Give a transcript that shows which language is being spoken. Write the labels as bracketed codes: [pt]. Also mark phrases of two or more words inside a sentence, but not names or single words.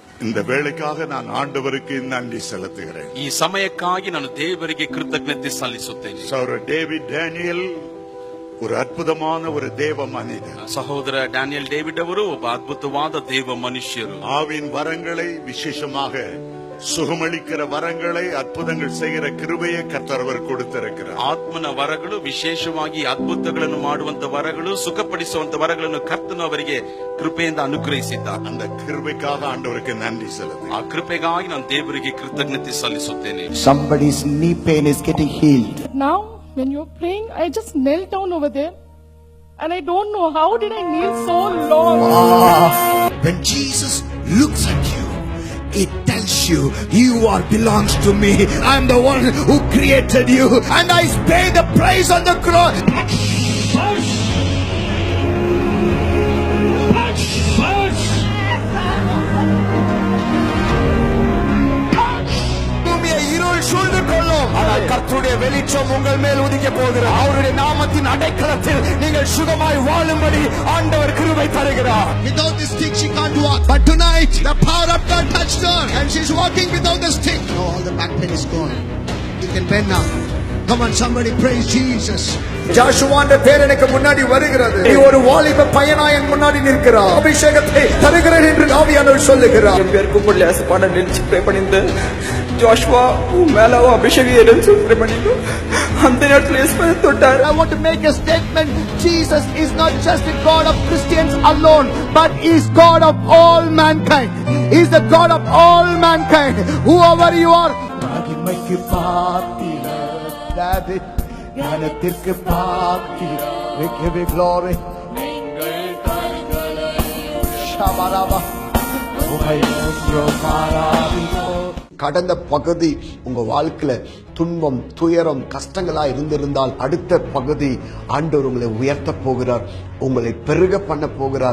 [ta] இந்த வேளைக்காக நான் ஆண்டவருக்கு நன்றி செலுத்துகிறேன். [kn] ಈ ಸಮಯಕ್ಕಾಗಿ ನಾನು ದೇವರಿಗೆ ಕೃತಜ್ಞತೆ ಸಲ್ಲಿಸುತ್ತೇನೆ. [ta] சகோதரர் டேவிட் டேனியல் ஒரு அற்புதமான ஒரு தேவ மனிதர். [kn] ಸಹೋದರ ಡ್ಯಾನಿಯಲ್ ಡೇವಿಡ್ ಅವರು ಒಬ್ಬ ಅದ್ಭುತವಾದ ದೇವ ಮನುಷ್ಯರು. [ta] ஆவின் வரங்களை விசேஷமாக சுகமளிக்கிற வரங்களை அற்புதங்கள் செய்கிற கிருபையை கர்த்தர் அவர் கொடுத்திருக்கிறார். [kn] ಆತ್ಮನ ವರಗಳು ವಿಶೇಷವಾಗಿ ಅದ್ಭುತಗಳನ್ನು ಮಾಡುವಂತ ವರಗಳು ಸುಖಪಡಿಸುವಂತ ವರಗಳನ್ನು ಕರ್ತನು ಅವರಿಗೆ ಕೃಪೆಯಿಂದ ಅನುಗ್ರಹಿಸಿದ್ದಾರೆ. [ta] அந்த கிருபைக்காக ஆண்டவருக்கு நன்றி செலுத்துகிறேன். [kn] ಆ ಕೃಪೆಗಾಗಿ ನಾನು ದೇವರಿಗೆ ಕೃತಜ್ಞತೆ ಸಲ್ಲಿಸುತ್ತೇನೆ. [en] Somebody's knee pain is getting healed. Now, when you're praying, I just knelt down over there. And I don't know how did I kneel so long. When Jesus looks at you, it tells you, you are belongs to me. I am the one who created you, and I pay the price on the cross. [ta] ஆனால் கர்த்தருடைய வெளிச்சம் உங்கள் மேல் உதிக்க போகிறார். அவருடைய நாமத்தின் அடைக்கலத்தில் நீங்கள் சுகமாய் வாழும்படி ஆண்டவர் கிருபை தருகிறார். [en] Without this stick she can't walk, but tonight the power of God touched her and she's walking without the stick. No, all the back pain is gone. You can bend now. Come on, somebody praise Jesus. [ta] ஜாஷுவான்ற பேர் எனக்கு முன்னாடி வருகிறது. நீ ஒரு வாலிப பையனாய் என் முன்னாடி நிற்கிறாய். அபிஷேகத்தை தருகிறேன் என்று ஆவியானவர் சொல்லுகிறார். பேருக்கு புள்ளையாச பாட நினைச்சு ப்ரே பண்ணிட்டு ஜாஷுவா மேல அபிஷேகம் எடுத்து ப்ரே பண்ணிட்டு அந்த நேரத்துல இயேசு தொட்டார். [en] I want to make a statement. Jesus is not just the God of Christians alone, but he is God of all mankind. He is the God of all mankind. Whoever you are, [ta] மகிமைக்கு பாத்திரர் David, ஞானத்திற்கு பாத்திரர். [en] We give you glory. [ta] ஷபரபா கடந்த பகுதி உங்க வாழ்க்கையில துன்பம், துயரம், கஷ்டங்களா இருந்திருந்தால் அடுத்த பகுதி ஆண்டவர் உங்களை உயர்த்த போகிறார், உங்களை பெருக பண்ண போகிறார்.